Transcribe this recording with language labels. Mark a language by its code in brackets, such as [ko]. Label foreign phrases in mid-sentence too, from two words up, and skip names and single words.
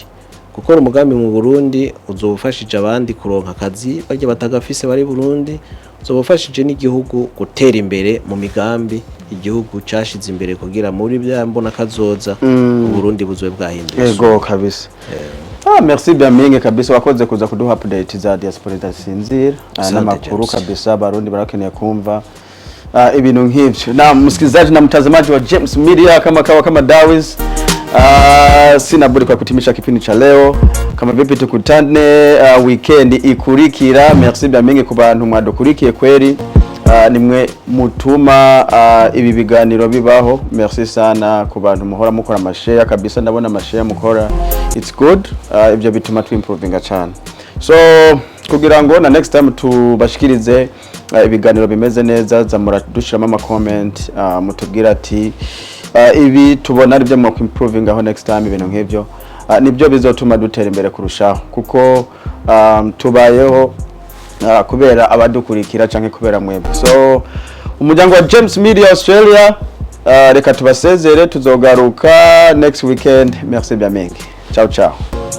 [rn] Gukora umugambi mu Burundi uzobufashije abandi kuronka akazi barya batagafise bari Burundi, uzobufashije n'igihugu gutera imbere mu migambi igihugu cashize imbere kugira muri byambona kazoza Burundi buzwe bwahindutse. Ego kabisa. [fr] Merci bien [rn] mingi kabisa, wakoze kuza kuduha update za diaspora idasinzira n'amakuru kabisa. Barundi barakeneye kumva ibintu nk'ivyo. [sw] Na msikilizaji na mtazamaji wa James Media, kama Dawis, sina budi kwa kutimisha kipindi cha leo. Kama vipi tukutane weekend ikurikira. [fr] Merci bien [rn] mingi ku bantu mwadukurikiye kweli, nimwe mutuma ibi biganiro bibaho. Merci sana ku bantu muhora mukora amashare kabisa, ndabona amashare mukora, [en] it's good. [rn] Ibyo bituma twimprovinga cyane. So kugira ngo na [en] next time [rn] tubashikirize ibiganiro bimeze neza, zamura dushiramo ama comment, mutubwira ati ibi tubona ari byo mu improving aho [en] next time [rn] ibintu nk'ivyo nibyo bizotuma dutera imbere kurushaho, kuko tubayeho kubera abadukurikira canke kubera mwebwe. So umuryango wa James Media Australia, reka tubasezere, tuzogaruka [en] next weekend. [fr] Merci bien mengi, [it] ciao ciao.